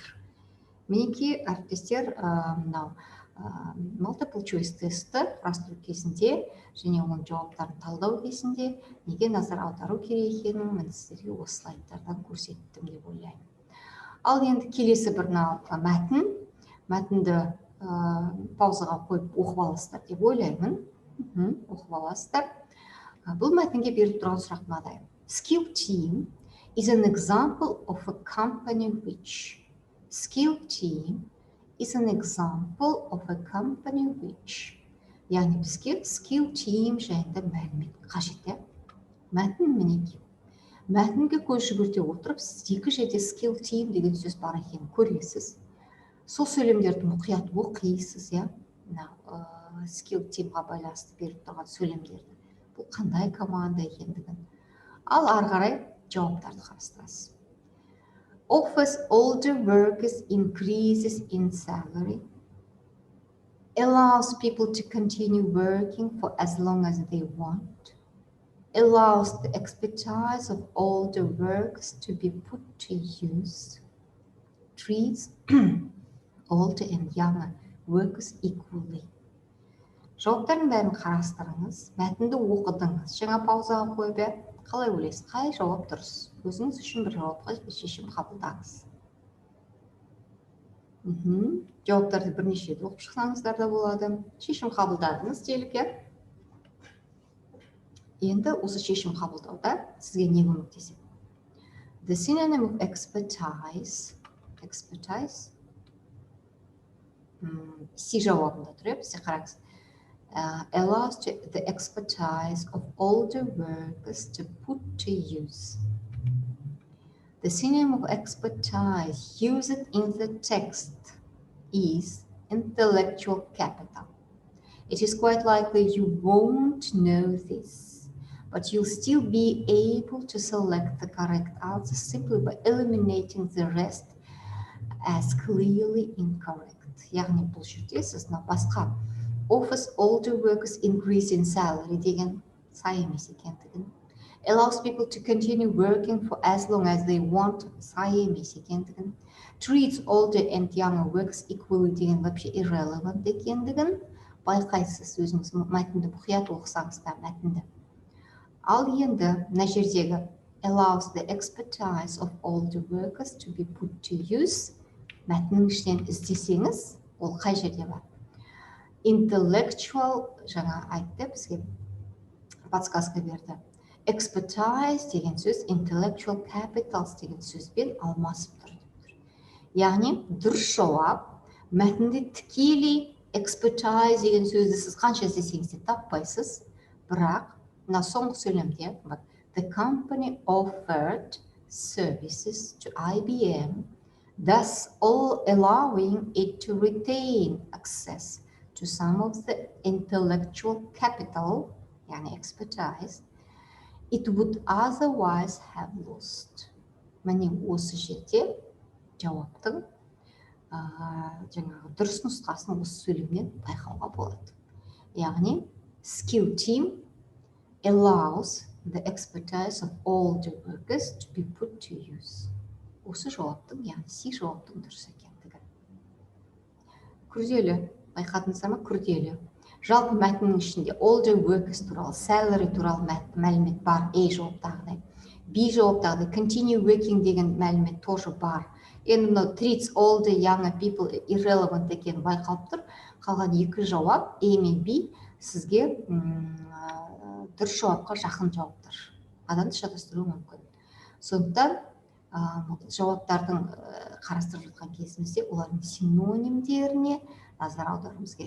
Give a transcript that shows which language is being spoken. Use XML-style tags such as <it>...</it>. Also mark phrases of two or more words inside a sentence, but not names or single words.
<kk>Мінекей әріптестер, мынау</kk> <en>multiple choice</en> <kk>тесті құрастыру кезінде және оның жауаптарын талдау кезінде неге назар аудару керек екенін мен сіздерге осы слайдтардан көрсеттім деп ойлаймын. Ал енді келесі бір мәтінді паузаға қойып оқып аласыздар деп ойлаймын. Оқып аласыздар. Бұл мәтінге беріліп тұрған сұрақ мынадай.</kk> <en>Skill team is an example of a company which. Skill team is an example of a company which.</en> <kk>Яғни бізге</kk> <en>skill team</en> <kk>жайында мәлімет қажет. Мәтін мінекей. Мәтінге көз жүгірте отырып, сіз екі жерде</kk> <en>skill team</en> <kk>деген сөз бар екенін көресіз. Сол сөйлемдерді мұқият оқисыз,</kk> <en>skill teamға</en> <kk>байланысты беріп тұрған сөйлемдерді. Бұл қандай команда екендігін. Ал ары қарай жауаптарды қарастырасыз.</kk> <en>Offers older workers increases in salary. Allows people to continue working for as long as they want. Allows the expertise of older workers to be put to use. Treats older and younger workers equally.</en> <kk>Жауаптардың бәрін қарастырыңыз, мәтінді оқыдыңыз, жаңа паузаға қойып, қалай ойлайсыз, қай жауап дұрыс? Өзіңіз үшін бір жауапқа шешім қабылдаңыз. Жауаптарды бірнеше рет оқып шықсаңыздар да болады. Шешім қабылдадыңыз делік. Енді осы шешім қабылдауда сізге не көмектеседі?</kk> <en>The synonym of expertise.</en> <kk>Си жауабында тұр, бізде қараңыз.</kk> <en>Allows the expertise of older workers to put to use. The synonym of expertise used in the text is intellectual capital. It is quite likely you won't know this, but you'll still be able to select the correct answer simply by eliminating the rest as clearly incorrect.</en> <kk>Яғни бұл жерде сіз басқа</kk> <en>offers older workers increase in salary</en> <kk>деген сай емес екендігін,</kk> <en>allows people to continue working for as long as they want</en> <kk>сай емес екендігін,</kk> <en>treats older and younger workers equally</en> <kk>деген вообще irrelevant екендігін байқайсыз өзіңіз мәтінді мұқият оқысаңыз да мәтінді. Ал енді мына жердегі</kk> <en>allows the expertise of older workers to be put to use</en> <kk>мәтіннің ішінен іздесеңіз, ол қай жерде бар? Intellectual, жаңа айтты, бізге подсказка берді. Expertise деген сөз</kk> <en>intellectual capitals</en> <kk>деген сөзбен алмасып тұр. Яғни дұрыс жауап мәтінде тікелей expertise деген сөзді сіз қанша іздесеңіз де таппайсыз, бірақ мына соңғы сөйлемде</kk> <en>the company offered services to IBM, thus allowing it to retain access to some of the intellectual capital, yani expertise, it would otherwise have lost.</en> <kk>Міне осы жерде жауаптың жаңағы дұрыс нұсқасын осы сөйлемнен байқауға болады.</kk> <en>Яғни skill team allows the expertise of older workers to be put to use.</en> <kk>Осы жауаптың, яғни си жауаптың дұрыс екендігі. Күрделі, байқадыңыздар ма? Күрделі. Жалпы мәтіннің ішінде</kk> <en>older workers</en> <kk>туралы, salary туралы мәлімет бар, A жауаптағыдай. B жауаптағыдай,</kk> <en>continue working</en> <kk>деген мәлімет тоже бар. енді мынау</kk> <en>treats all the young people irrelevant</en> <kk>екені байқалып тұр. Қалған екі жауап A мен B сізге дұрыс жауапқа жақын жауаптар. Адамды шатастыруы мүмкін. Сондықтан жауаптардың қарастырып жатқан кезімізде олардың синонимдеріне назар аударуымыз керек.</kk>